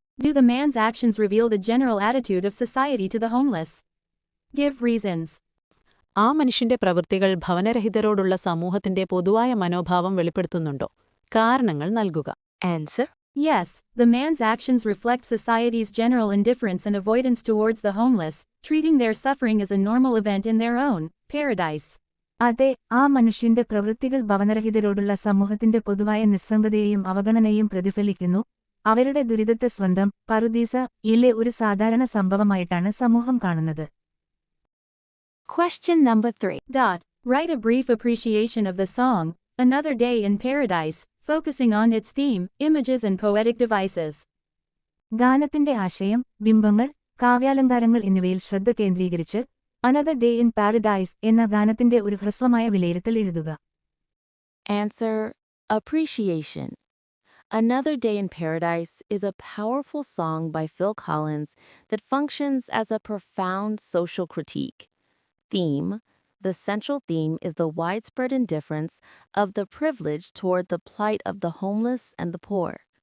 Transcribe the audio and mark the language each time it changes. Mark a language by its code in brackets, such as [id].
[en] Do the man's actions reveal the general attitude of society to the homeless? Give reasons. [ml] ആ മനുഷ്യന്റെ പ്രവൃത്തികൾ ഭവനരഹിതരോടുള്ള സമൂഹത്തിന്റെ പൊതുവായ മനോഭാവം വെളിപ്പെടുത്തുന്നുണ്ടോ? കാരണങ്ങൾ നൽകുക. [en] Answer Yes, the man's actions reflect society's general indifference and avoidance towards the homeless, treating their suffering as a normal event in their own paradise. [ml] അതെ, ആ മനുഷ്യന്റെ പ്രവൃത്തികൾ ഭവനരഹിതരോടുള്ള സമൂഹത്തിന്റെ പൊതുവായ നിസ്സംഗതയെയും അവഗണനയും പ്രതിഫലിക്കുന്നു. അവരുടെ ദുരിതത്തെ സ്വന്തം പറുദീസ ഇലെ ഒരു സാധാരണ സംഭവമായിട്ടാണ് സമൂഹം കാണുന്നത്. [en] Question number 3. Write a brief appreciation of the song, Another Day in Paradise, focusing on its theme, images and poetic devices. [ml] ഗാനത്തിന്റെ ആശയം, ബിംബങ്ങൾ, കാവ്യാലങ്കാരങ്ങൾ എന്നിവയിൽ ശ്രദ്ധ കേന്ദ്രീകരിച്ച് അനദർ ഡേ ഇൻ പാരഡൈസ് എന്ന ഗാനത്തിന്റെ ഒരു ഹ്രസ്വമായ വിലയിരുത്തൽ എഴുതുക. [en] Answer: Appreciation. Another Day in Paradise is a powerful song by Phil Collins that functions as a profound social critique. Theme: the central theme is the widespread indifference of the privileged toward the plight of the homeless and the poor.